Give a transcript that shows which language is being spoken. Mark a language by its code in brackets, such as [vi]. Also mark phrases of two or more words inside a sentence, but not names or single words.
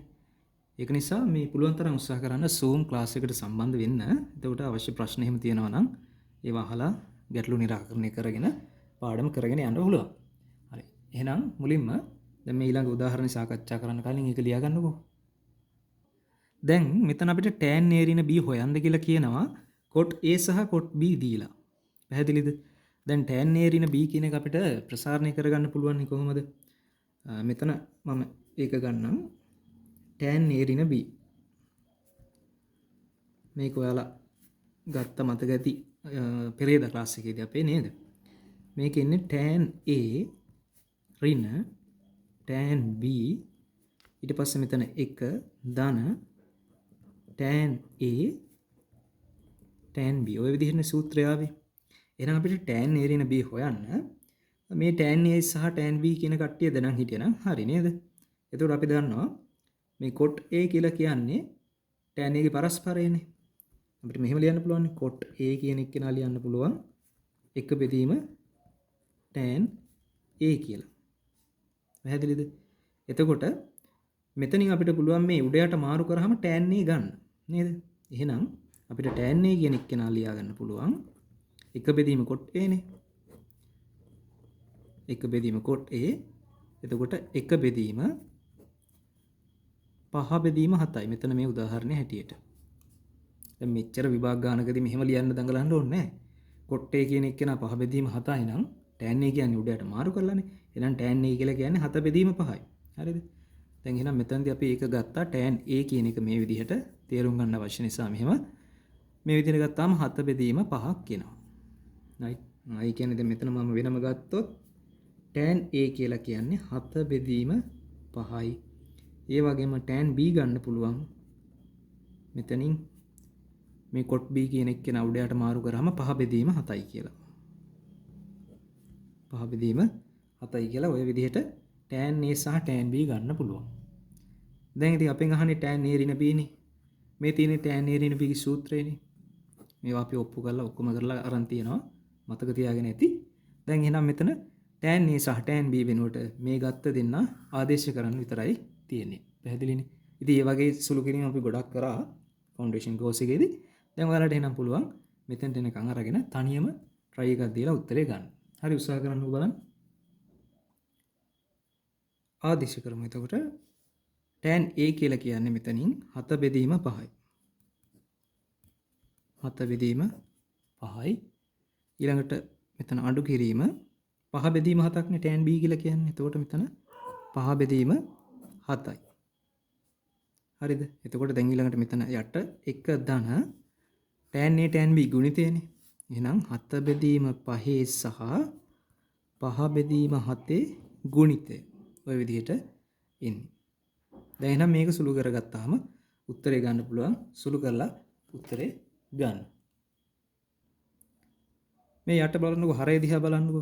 [si] ඒක නිසා මේ පුළුවන් තරම් උත්සාහ කරන්න Zoom ක්ලාස් එකට සම්බන්ධ වෙන්න. එතකොට අවශ්‍ය ප්‍රශ්න එහෙම තියෙනවා නම් ඒවා අහලා ගැටලු निराකරණය කරගෙන පාඩම කරගෙන යන්න පුළුවන්. හරි. එහෙනම් මුලින්ම දැන් මේ ඊළඟ උදාහරණ සාකච්ඡා කරන්න කලින් ඒක ලියා ගන්නකෝ. දැන් මෙතන අපිට tan a ඍණ b හොයන්න කියලා කියනවා cot a සහ cot b දීලා. පැහැදිලිද? දැන් tan a ඍණ b කියන එක අපිට ප්‍රසාරණය කරගන්න පුළුවන් කොහොමද? මෙතන මම ඒක ගන්නම්. tan a ඍණ b මේක ඔයාලා ගත්ත මතක ඇති පෙරේද ක්ලාස් එකේදී අපේ නේද? මේක ඉන්නේ tan a ඍණ tan b ඊට පස්සේ මෙතන 1 ධන tan a tan b ඔය විදිහට සූත්‍රය ආවේ. එහෙනම් අපිට tan a ඍණ b හොයන්න මේ tan a සහ tan b කියන කට්ටිය දැනන් හිටියනම් හරි නේද? එතකොට අපි දන්නවා මේ cot a කියලා කියන්නේ tan a ගේ පරස්පරයනේ. අපිට මෙහෙම ලියන්න පුළුවන් cot a කියන එක කෙනා ලියන්න පුළුවන් 1 බෙදීම tan a කියලා. පැහැදිලිද? එතකොට මෙතනින් අපිට පුළුවන් මේ උඩයට මාරු කරාම tan a ගන්න නේද? එහෙනම් අපිට tan a කියන එක කෙනා ලියා ගන්න පුළුවන් 1 බෙදීම cot a නේ. 1 බෙදීම cot a. එතකොට 1 බෙදීම 5 බෙදීම 7යි. මෙතන මේ උදාහරණය හැටියට. දැන් මෙච්චර විභාග ගානකදී මෙහෙම ලියන්න දඟලන්න ඕනේ නැහැ. cot a කියන එක කෙනා 5 බෙදීම 7යි නම් tan a කියන්නේ උඩයට මාරු කරලානේ. එහෙනම් tan a කියලා කියන්නේ 7 බෙදීම 5යි. හරිද? දැන් එහෙනම් මෙතනදී අපි ඒක ගත්තා tan a කියන එක මේ විදිහට තේරුම් ගන්න අවශ්‍ය නිසා මෙහෙම මේ විදිහට ගත්තාම 7 බෙදීම 5ක් කියනවා. right? ඒ කියන්නේ දැන් මෙතන මම වෙනම ගත්තොත් tan a කියලා කියන්නේ 7 බෙදීම 5යි. ඒ වගේම tan b ගන්න පුළුවන්. මෙතනින් මේ cot b කියන එක කෙනා උඩයට මාරු කරාම 5 බෙදීම 7යි කියලා. 5 බෙදීම 7යි කියලා ඔය විදිහට tan a සහ tan b ගන්න පුළුවන්. දැන් ඉතින් අපෙන් අහන්නේ tan a ඍණ b නේ. මේ තියෙන්නේ tan a ඍණ b ගේ සූත්‍රයනේ. මේවා අපි ඔප්පු කරලා ඔක්කොම කරලා අරන් තියනවා. මතක තියාගෙන ඇති. දැන් එහෙනම් මෙතන tan a සහ tan b වෙනුවට මේ ගත්ත දෙන්න ආදේශ කරන්න විතරයි තියෙන්නේ. පැහැදිලිනේ? ඉතින් මේ වගේ සුළු කිරීම අපි ගොඩක් කරා ෆවුන්ඩේෂන් කෝස් එකේදී. දැන් ඔයාලට එහෙනම් පුළුවන් මෙතෙන්ට එනකන් අරගෙන තනියම try එකක් දීලා උත්තරේ ගන්න. හරි උත්සාහ කරන්න බලන්න. ආදේශ කරමු. එතකොට tan a කියලා කියන්නේ මෙතනින් 7 බෙදීම 5යි. 7 බෙදීම 5යි. ඊළඟට මෙතන අඩු කිරීම 5 බෙදීම 7ක්නේ tan b කියලා කියන්නේ. එතකොට මෙතන 5 බෙදීම 7යි. හරිද? එතකොට දැන් ඊළඟට මෙතන යට 1 ධන tan A tan B ගුණිතයනේ. එහෙනම් 7 බෙදීම 5 සහ 5 බෙදීම 7 ගුණිතය. ඔය විදිහට එන්නේ. දැන් එහෙනම් මේක සුළු කරගත්තාම උත්තරේ ගන්න පුළුවන්. සුළු කරලා උත්තරේ ගන්න. මේ යට බලන්නකො හරය දිහා බලන්නකො.